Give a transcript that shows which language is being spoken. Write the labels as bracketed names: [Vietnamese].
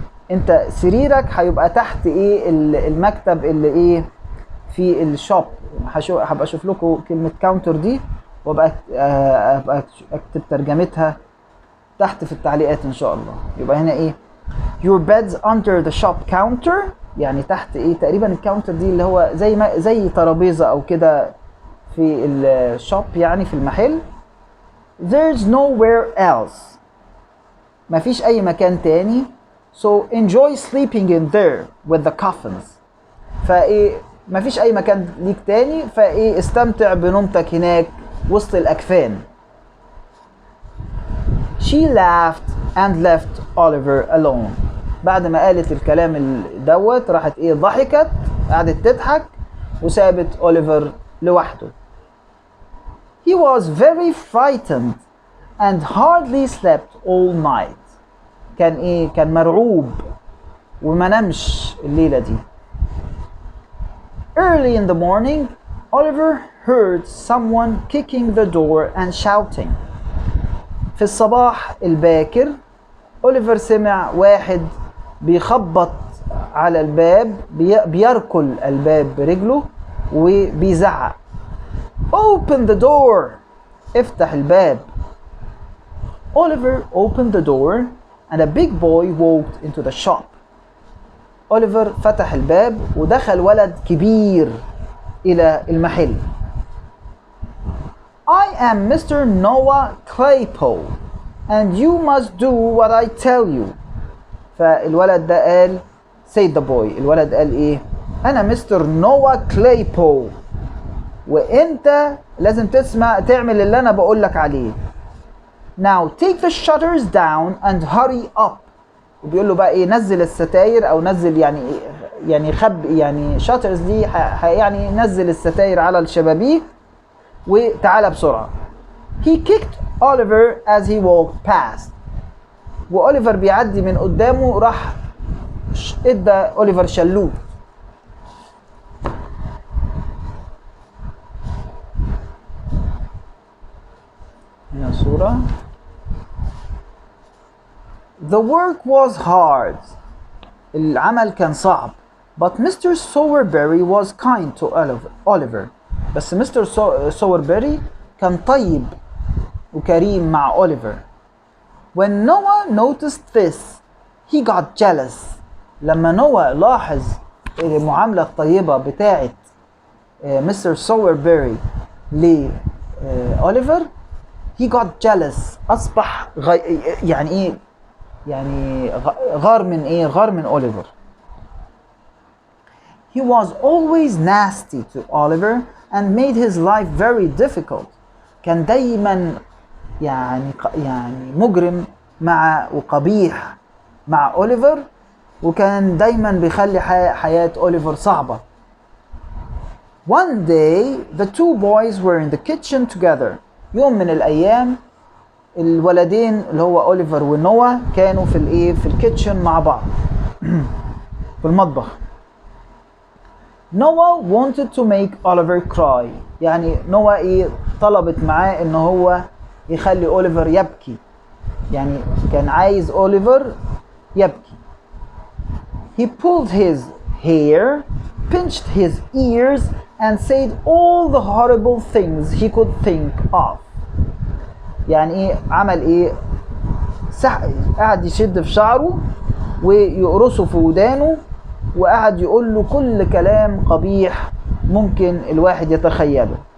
[Arabic] انت سريرك هيبقى تحت ايه المكتب اللي ايه في الشوب. هبقى اشوف لكم كلمة كاونتر دي وابقى اكتب ترجمتها تحت في التعليقات ان شاء الله. يبقى هنا ايه [English] Your bed's under the shop counter، [Arabic] يعني تحت ايه تقريبا الكاونتر دي اللي هو زي ترابيزة او كده في الشوب يعني في المحل. [English] There's nowhere else، [Arabic] مفيش اي مكان تاني. [English] So enjoy sleeping in there with the coffins. [Arabic] فايه مفيش اي مكان ليك تاني، فايه استمتع بنومتك هناك وسط الاكفان. [English] She laughed and left Oliver alone. [Arabic] بعد ما قالت الكلام دوت راحت ايه ضحكت، قعدت تضحك وسابت أوليفر لوحده. [English] He was very frightened and hardly slept all night. [Arabic] كان مرعوب وما نمش الليلة دي. [English] Early in the morning, Oliver heard someone kicking the door and shouting. [Arabic] في الصباح الباكر أوليفر سمع واحد بيخبط على الباب، بيركل الباب برجله وبيزعق [English] Open the door. [Arabic] افتح الباب. [English] Oliver opened the door and a big boy walked into the shop. [Arabic] أوليفر فتح الباب ودخل ولد كبير إلى المحل. [English] I am Mr. Noah Claypole and you must do what I tell you. [Arabic] فالولد ده قال [English] said the boy. [Arabic] الولد قال ايه؟ أنا مستر نوا كلايبول وأنت لازم تعمل اللي أنا بقولك عليه. [English] Now take the shutters down and hurry up. [Arabic] وبيقول له بقى ايه نزل الستاير او نزل يعني يعني shutters دي يعني نزل الستاير على الشبابيك وتعالى بسرعة. [English] He kicked Oliver as he walked past. [Arabic] وأوليفر بيعدي من قدامه راح ادى أوليفر شلوت. هنا الصورة. [English] The work was hard. [Arabic] العمل كان صعب. [English] But Mr. Sowerberry was kind to Oliver. [Arabic] بس مستر Sowerberry كان طيب وكريم مع أوليفر. [English] When Noah noticed this, he got jealous. [Arabic] لما نوا لاحظ المعاملة الطيبة بتاعت مستر سووربيري لأوليفر [English] he got jealous. [Arabic] أصبح يعني إيه يعني غار من أوليفر. [English] He was always nasty to Oliver and made his life very difficult. [Arabic] كان دايما يعني مجرم وقبيح مع أوليفر، وكان دايما بيخلي حياة أوليفر صعبة. [English] One day the two boys were in the kitchen together. [Arabic] يوم من الأيام الولدين اللي هو أوليفر ونوا كانوا في الكيتشن مع بعض في المطبخ. [English] Noah wanted to make Oliver cry. [Arabic] يعني نوا طلبت معاه ان هو يخلي أوليفر يبكي. يعني كان عايز أوليفر يبكي. He pulled his hair, pinched his ears and said all the horrible things he could think of. يعني عمل قعد يشد في شعره ويقرصه في ودانه وقعد يقول له كل كلام قبيح ممكن الواحد يتخيله.